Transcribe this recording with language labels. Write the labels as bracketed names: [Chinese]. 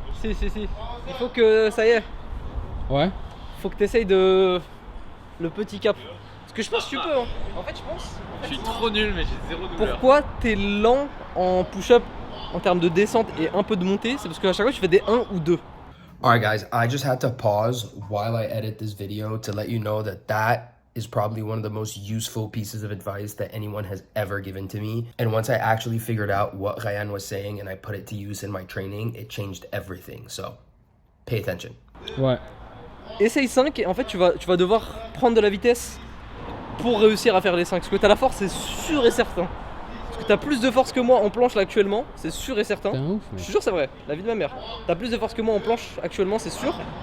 [French] Si, si, si. Il faut que ça y est. Ouais. Faut que tu essayes de. Le petit cap. Parce que je pense que tu peux. Hein. En fait, je pense. Je suis trop nul mais j'ai zéro douleur. Pourquoi t'es lent en push-up en termes de descente et un peu de montée? C'est parce qu'à chaque fois tu fais des 1 ou 2. [English] Alright guys, I just had to pause while I edit this video to let you know that is probably one of the most useful pieces of advice that anyone has ever given to me. And once I actually figured out what Ryan was saying and I put it to use in my training, it changed everything. So, pay attention. [French] Ouais. Essaye 5 et en fait tu vas devoir prendre de la vitesse pour réussir à faire les 5. Parce que t'as la force, c'est sûr et certain. Parce que t'as plus de force que moi en planche là actuellement, c'est sûr et certain. T'es un ouf. Je Mec. suis sûr c'est vrai, la vie de ma mère. T'as plus de force que moi en planche actuellement, c'est sûr.